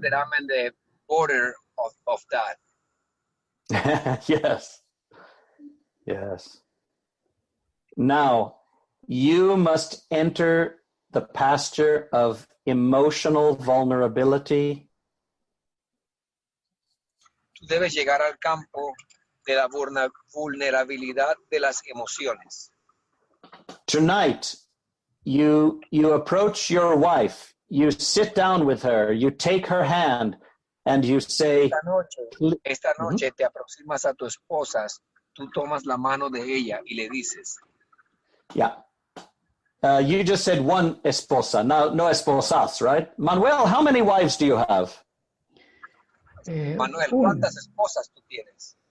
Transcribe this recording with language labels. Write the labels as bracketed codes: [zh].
[en] That I'm in the border of that. Yes. Yes. Now, you must enter the pasture of emotional vulnerability. [es] Tú debes llegar al campo de la vulnerabilidad de las emociones. [en] Tonight, you approach your wife, you sit down with her, you take her hand, and you say... [es] Esta noche te aproximas a tu esposa, tú tomas la mano de ella y le dices... [en] Yeah. You just said one esposa, no esposas, right? Manuel, how many wives do you have? [es] Manuel, ¿cuántas esposas tú tienes?